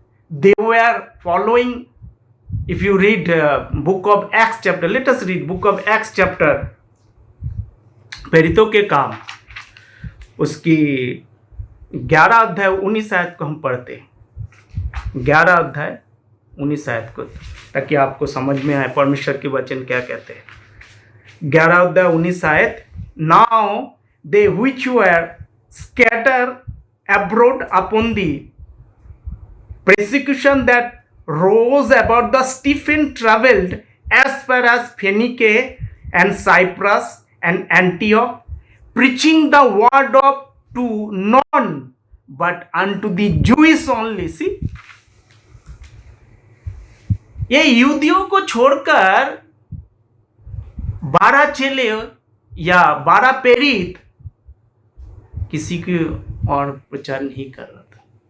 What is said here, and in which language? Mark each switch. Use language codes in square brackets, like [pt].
[en] They were following, if you read book of Acts chapter, [hi] let us read book of Acts chapter, प्रेरितों के काम उसकी 11 अध्याय 19 आयत को हम पढ़ते हैं। 11 अध्याय 19 आयत को ताकि आपको समझ में आए परमेश्वर के वचन क्या कहते हैं। [en] 11-19 आयत, now they which were scatter abroad upon the persecution that rose about the Stephen traveled as far as Phoenicia and Cyprus and Antioch, preaching the word of to none but unto the Jews only. [hi] See, ये यहूदियों को छोड़कर 12 चेले या 12 प्रेरित किसी की और प्रचार नहीं कर रहा था।